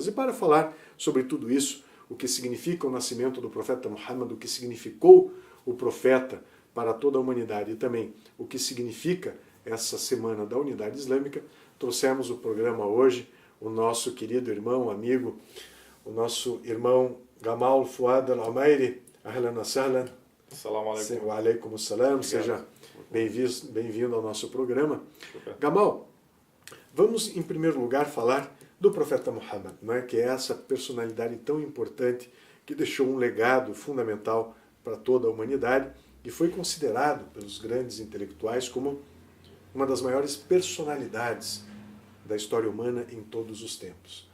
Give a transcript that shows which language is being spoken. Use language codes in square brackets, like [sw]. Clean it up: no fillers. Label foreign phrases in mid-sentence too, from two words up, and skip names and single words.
[pt] E para falar sobre tudo isso, o que significa o nascimento do profeta Muhammad, o que significou o profeta para toda a humanidade e também o que significa essa Semana da Unidade Islâmica, trouxemos o programa hoje, o nosso querido irmão, amigo, o nosso irmão Gamal Fuad al-Amairi. [ar] أهلا وسهلا. السلام عليكم. وعليكم السلام. [pt] Seja bem-vindo ao nosso programa. Gamal, vamos em primeiro lugar falar do profeta Muhammad, né, que é essa personalidade tão importante que deixou um legado fundamental para toda a humanidade e foi considerado pelos grandes intelectuais como uma das maiores personalidades da história humana em todos os tempos.